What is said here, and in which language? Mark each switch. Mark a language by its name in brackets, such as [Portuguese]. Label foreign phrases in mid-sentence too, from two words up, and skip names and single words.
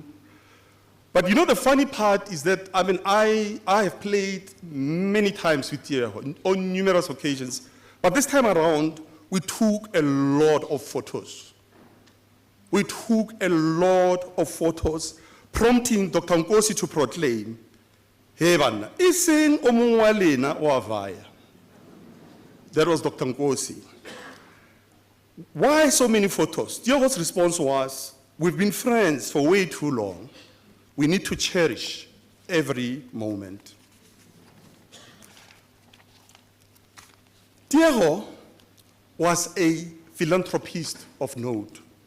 [English] But the funny part is that, I have played many times with Tiego on numerous occasions, but this time around, we took a lot of photos. We took a lot of photos, prompting Dr. Nkosi to proclaim, [Tswana] "Hey bana, iseng o mongwe wa lena wa vaya." [English] That was Dr. Nkosi. Why so many photos? Tiego's response was, "We've been friends for way too long. We need to cherish every moment." Tiego was a philanthropist of note.